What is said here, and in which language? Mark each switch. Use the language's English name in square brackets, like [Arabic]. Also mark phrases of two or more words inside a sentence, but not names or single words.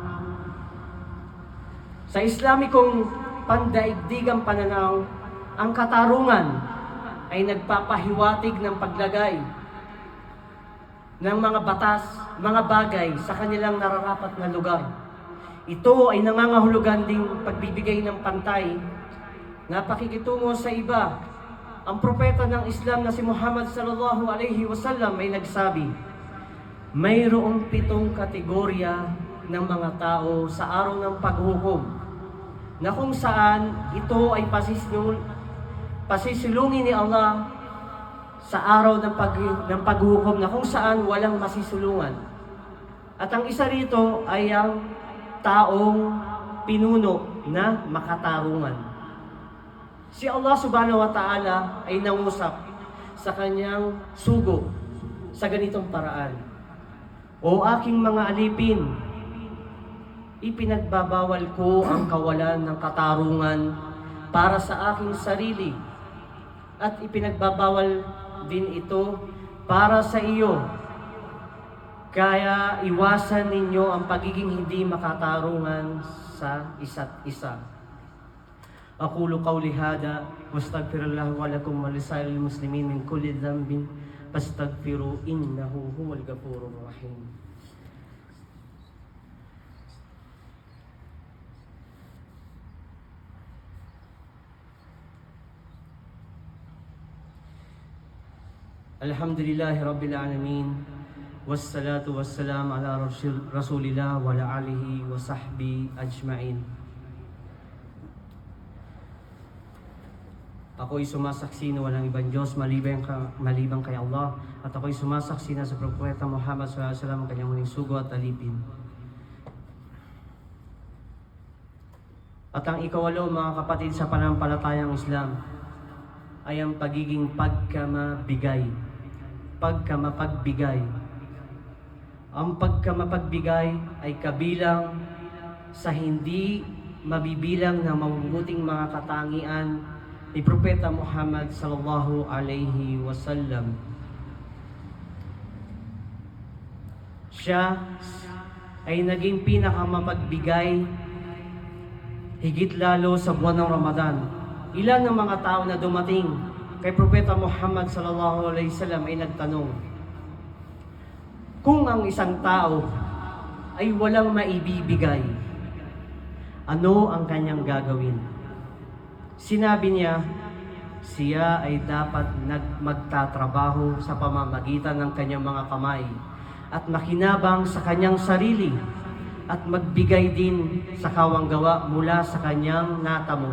[Filipino] Sa Islamikong pandaigdigang pananaw, ang katarungan ay nagpapahiwatig ng paglagay ng mga batas, mga bagay sa kanilang nararapat na lugar. Ito ay nangangahulugan ding pagbibigay ng pantay na pakikitungo sa iba. Ang propeta ng Islam na si Muhammad [Arabic] صلى الله عليه وسلم [Filipino] ay nagsabi, mayroong 7 kategorya ng mga tao sa araw ng paghukom, na kung saan ito ay pasisilungin ni Allah sa araw ng paghukom, na kung saan walang masisulungan. At ang isa rito ay ang taong pinuno na makatarungan. Si Allah [Arabic] سبحانه وتعالى [Filipino] ay nangusap sa kanyang sugo sa ganitong paraan, o aking mga alipin, ipinagbabawal ko ang kawalan ng katarungan para sa aking sarili, at ipinagbabawal din ito para sa iyo. Kaya iwasan ninyo ang pagiging hindi makatarungan sa isa't isa. [Arabic] أقول قولي هذا وأستغفر الله ولكم ولسائر المسلمين من كل ذنب فاستغفروا إنه هو الغفور الرحيم. الحمد لله رب العالمين، والصلاة والسلام على رسول الله وعلى آله وصحبه أجمعين. [Filipino] Ako'y sumasaksi na walang ibang Diyos maliban kay Allah, at ako'y sumasaksi na sa Propeta Muhammad [Arabic] صلى الله عليه وسلم [Filipino] ang kanyang huling sugo at alipin. At ang ikawalo, mga kapatid, sa pananampalatayang Islam ay ang pagiging pagkamapagbigay. Ang pagkamapagbigay ay kabilang sa hindi mabibilang na mabubuting mga katangian ni Propeta Muhammad [Arabic] صلى الله عليه وسلم. [Filipino] Siya ay naging pinakamapagbigay higit lalo sa buwan ng Ramadan. Ilan ng mga tao na dumating kay Propeta Muhammad sallallahu alaihi wasallam ay nagtanong, kung ang isang tao ay walang maibibigay, ano ang kanyang gagawin? Sinabi niya, siya ay dapat magtatrabaho sa pamamagitan ng kanyang mga kamay at makinabang sa kanyang sarili at magbigay din sa kawanggawa mula sa kanyang natamo.